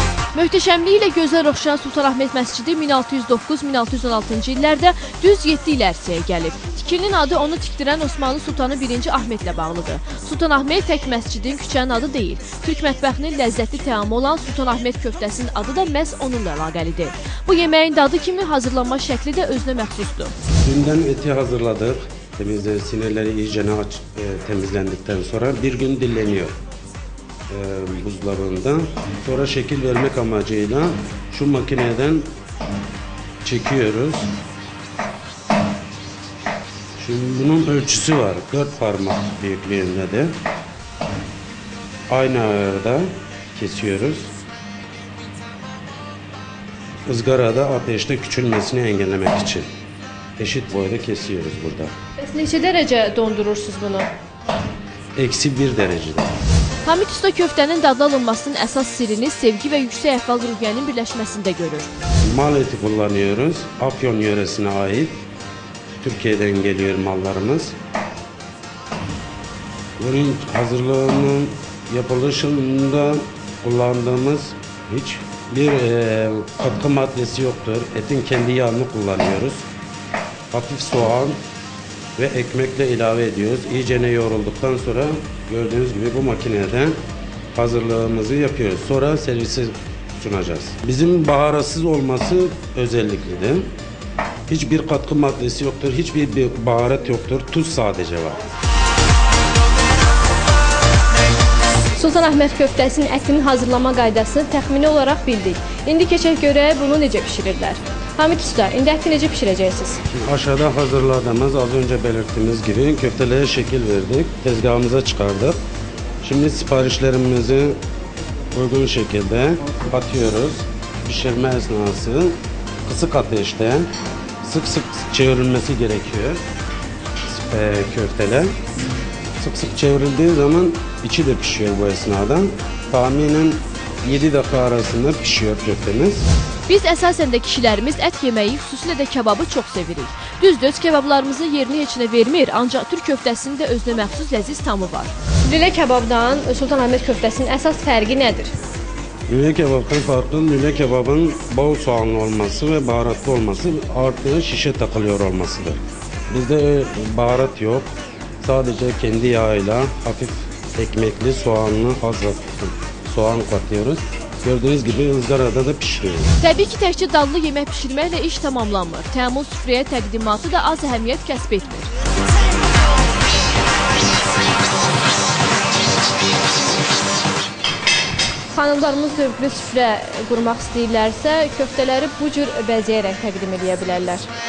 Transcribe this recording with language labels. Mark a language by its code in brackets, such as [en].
[az] Möhtəşəmliyi ilə gözəl oxşayan Sultanahmet məscidi 1609-1616-cı illərdə düz 7 il ərsəyə gəlib. Tikilinin adı onu tikdirən Osmanlı Sultanı 1. Ahmetlə bağlıdır. Sultanahmet tək məscidin, küçənin adı deyil. Türk mətbəxinin ləzzətli təamı olan Sultanahmet köftəsinin adı da məhz onunla əlaqəlidir. Bu yeməyin dadı kimi hazırlanma şəkli də özünə məxsusdur. [tr] Dündən eti hazırladıq. Sinirləri iyicənə temizlendikten sonra bir gün dinleniyor buzdolabında. Sonra şekil vermek amacıyla şu makineden çekiyoruz. Şimdi bunun ölçüsü var. 4 parmak büyüklüğünde de. Aynı ayarda kesiyoruz. Izgarada ateşte küçülmesini engellemek için. Eşit boyda kesiyoruz burada. [az] Neçə dərəcə dondurursunuz bunu? [tr] -1 derecede. [az] Hamid Usta köftənin dadlı alınmasının əsas sirrini sevgi və yüksək əhval ruhiyyənin birləşməsində görür. [tr] Mal eti kullanıyoruz. Afyon yöresine ait. Türkiye'den geliyor mallarımız. Bunun hazırlığının yapılışında kullandığımız hiçbir katkı maddesi yoktur. Etin kendi yağını kullanıyoruz. Hafif soğan ve ekmekle ilave ediyoruz. İyicene yoğrulduktan sonra gördüğünüz gibi bu makinede hazırlığımızı yapıyoruz. Sonra servise sunacağız. Bizim baharatsız olması özelliklidir. Hiçbir katkı maddesi yoktur. Hiçbir baharat yoktur. Tuz sadece var. [az] Sultanahmet köftəsinin ətinin hazırlama qaydasını təxmini olaraq bildik. İndi keçək görək bunu necə pişirirlər. Hamid Usta, indi əti necə bişirəcəksiniz? [tr] Aşağıda hazırladığımız, az önce belirttiğimiz gibi köftelere şekil verdik. Tezgahımıza çıkardık. Şimdi siparişlerimizi uygun şekilde atıyoruz. Pişirme esnası kısık ateşte sık sık çevrilmesi gerekiyor köfteler. Sık sık çevrildiği zaman içi de pişiyor bu esnada. Tahminen 7 dakika arasında pişiyor köftemiz. [az] Biz əsasən də kişilərimiz ət yeməyi, xüsusilə də kebabı çox sevirik. Düzdür, kebablarımızı yerini heçinə vermir, ancaq Türk köftəsinin də özünə məxsus ləziz tamı var. Lülə kebabdan Sultanahmet köftəsinin əsas fərqi nədir? [tr] Lüle kebaptan farklı, lüle kebabın bol soğanlı olması ve baharatlı olması artı şişe takılıyor olmasıdır. Bizde baharat yok. Sadece kendi yağıyla hafif ekmekli soğanlı hazır soğan katıyoruz. Gördüğünüz gibi ızgarada da pişiriyoruz. [az] Təbii ki, təkcə dadlı yemək pişirməklə iş tamamlanmır. Təmuz süfrəyə təqdimatı da az əhəmiyyət kəsb etmir. Xanımlarımız zövqlü süfrə qurmaq istəyirlərsə, köftələri bu cür bəzəyərək təqdim edə bilərlər.